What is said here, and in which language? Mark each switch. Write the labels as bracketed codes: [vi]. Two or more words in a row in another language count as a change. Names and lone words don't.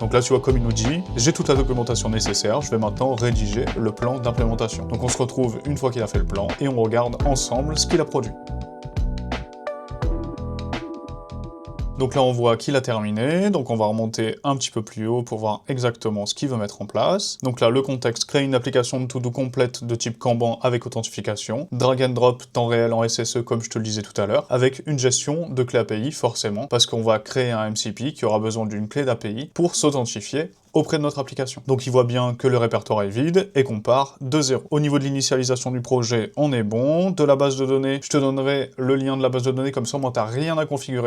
[fr] Donc là, tu vois, comme il nous dit, j'ai toute la documentation nécessaire, je vais maintenant rédiger le plan d'implémentation. Donc on se retrouve une fois qu'il a fait le plan, et on regarde ensemble ce qu'il a produit. Donc là, on voit qu'il a terminé, donc on va remonter un petit peu plus haut pour voir exactement ce qu'il veut mettre en place. Donc là, le contexte, crée une application de to-do complète de type Kanban avec authentification, [en] drag and drop [fr] temps réel en SSE comme je te le disais tout à l'heure, avec une gestion de clé API forcément, parce qu'on va créer un MCP qui aura besoin d'une clé d'API pour s'authentifier auprès de notre application. Donc il voit bien que le répertoire est vide et qu'on part de zéro. Au niveau de l'initialisation du projet, on est bon. De la base de données, je te donnerai le lien de la base de données, comme ça au moins t'as rien à configurer.